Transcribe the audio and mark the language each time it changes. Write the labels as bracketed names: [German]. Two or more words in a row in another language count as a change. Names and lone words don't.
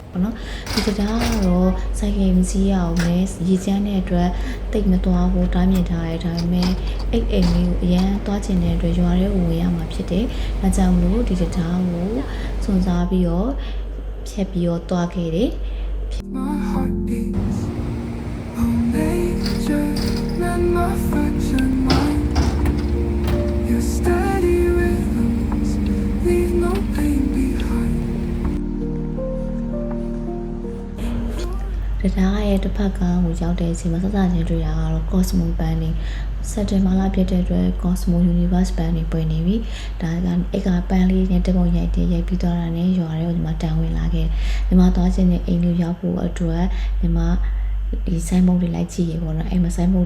[Burmese] ပေါ့နော်ဒီတရားကတော့စိုက်ကယ်မစီးရအောင်လဲရေချမ်းတဲ့အတွက်တိတ်မသွားဘူးတားမြင်ထားတဲ့ဒါပေမဲ့အိမ်လေးကိုအရန်သွားချင်တဲ့အတွက်ရွာထဲကိုဝင်ရမှာဖြစ်တယ်ဒါကြောင့်လို့ဒီတရားကိုစွန့်စားပြီးတော့ဖြတ်ပြီးတော့သွားခဲ့တယ် [English] my heart beats. Oh, nature, lend my fraction mind. Your steady rhythms leave no pain behind. [Burmese] တရားရဲ့တစ်ဖက်ကကိုရောက်တဲ့အချိန်မှာစစချင်းတွေ့တာကတော့ Cosmo Band နေစက်တင်ဘာလပြည့်တဲ့အတွက် Cosmo Universe Band နေပွင့်နေပြီဒါကအိတ်ကပန်းလေးနဲ့တပုံရိုက်ပြီး သွားတာနဲ့ရွာထဲကိုဒီမှာတန်ဝင်လာခဲ့ဒီမှာသွားခြင်းနဲ့အိမ်ကိုရောက်ဖို့အတွက်ဒီမှာဒီဆိုင်မုတ်တွေလိုက်ကြည့်ရေပေါ့နော်အဲ့မှာဆိုင်မု